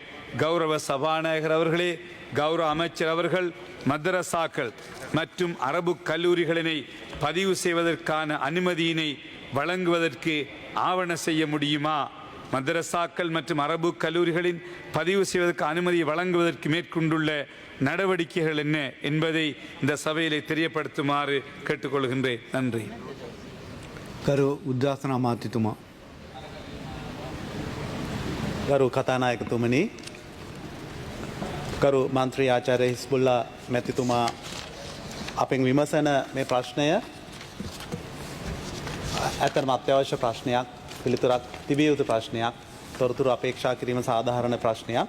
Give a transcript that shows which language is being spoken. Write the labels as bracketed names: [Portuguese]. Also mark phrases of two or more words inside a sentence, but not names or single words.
[Tamil] கௌரவ சபாநாயகர் அவர்களே, கௌரவ அமைச்சர் அவர்கள் மதரசாக்கள் மற்றும் அரபு கல்லூரிகளினை பதிவு செய்வதற்கான அனுமதியினை வழங்குவதற்கு ஆவண செய்ய முடியுமா? மதரசாக்கள் மற்றும் அரபு கல்லூரிகளின் பதிவு செய்வதற்கு அனுமதியை வழங்குவதற்கு மேற்கொண்டுள்ள நடவடிக்கைகள் என்ன என்பதை இந்த சபையிலே தெரியப்படுத்துமாறு கேட்டுக்கொள்கின்றேன். நன்றி. [Sinhala] කරු උද්ඝාටන අමාත්‍යතුමා. ගරු කතානායකතුමනි, ගරු මන්ත්‍රී ආචාර්ය හිස්බුල්ලා මැතිතුමා අපෙන් විමසන මේ ප්‍රශ්නය ඇත්තටම අත්‍යවශ්‍ය ප්‍රශ්නයක්, පිළිතුරක් තිබිය යුතු ප්‍රශ්නයක්, තොරතුරු අපේක්ෂා කිරීම සාධාරණ ප්‍රශ්නයක්.